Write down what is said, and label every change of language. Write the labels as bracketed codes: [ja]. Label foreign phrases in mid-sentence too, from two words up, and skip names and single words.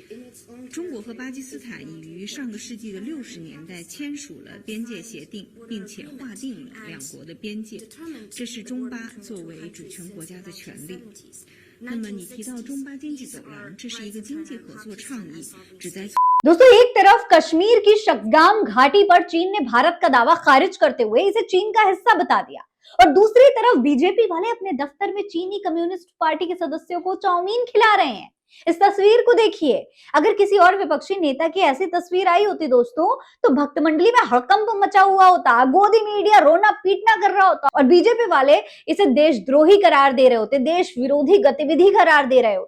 [zh] 中国和巴基斯坦已于上个世纪的60年代签署了边界协定，并且划定了两国的边界，这是中巴作为主权国家的权利。那么你提到中巴经济走廊，这是一个经济合作倡议，旨在 [hi] दोस्तों एक तरफ कश्मीर की शक्सगाम घाटी पर चीन ने भारत का दावा खारिज करते हुए इसे चीन का हिस्सा बता दिया और दूसरी तरफ बीजेपी वाले अपने दफ्तर में चीनी कम्युनिस्ट पार्टी के सदस्यों को चाउमीन खिला रहे हैं। इस तस्वीर को देखिए, अगर किसी और विपक्षी नेता की ऐसी तस्वीर आई होती दोस्तों तो भक्त मंडली में हड़कंप मचा हुआ होता, गोदी मीडिया रोना पीटना कर रहा होता और बीजेपी वाले इसे देशद्रोही करार दे रहे होते, देश विरोधी गतिविधि करार दे रहे होते।